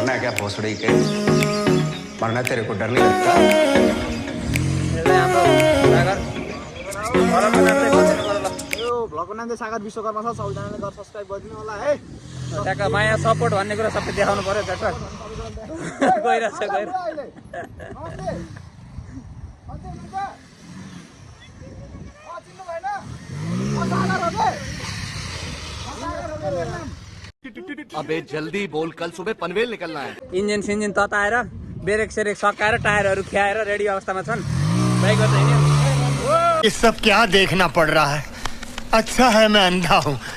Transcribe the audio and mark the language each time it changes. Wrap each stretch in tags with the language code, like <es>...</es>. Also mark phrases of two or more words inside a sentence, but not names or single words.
<hi>भोसड़ी के वरना तेरे को डर नहीं लगता</hi> <ne>यो भ्लगको नाम चाहिँ सागर विश्वकर्मा छ, सबैजनाले गरेर सब्स्क्राइब गरिदिनु होला है। त्यहाँको माया सपोर्ट भन्ने कुरा सबै देखाउनु पर्यो झट्ट गइरहेछ गएर</ne> <hi>अबे जल्दी बोल कल सुबह पनवेल निकलना है</hi> <ne>इन्जिन सिन्जिन तताएर ब्रेक सेरेक सकाएर टायरहरू खियाएर रेडी अवस्थामा छन् बाइकबाट हिँड्यो</ne> <hi>ये सब क्या देखना पड़ रहा है अच्छा है मैं अंधा हूँ</hi>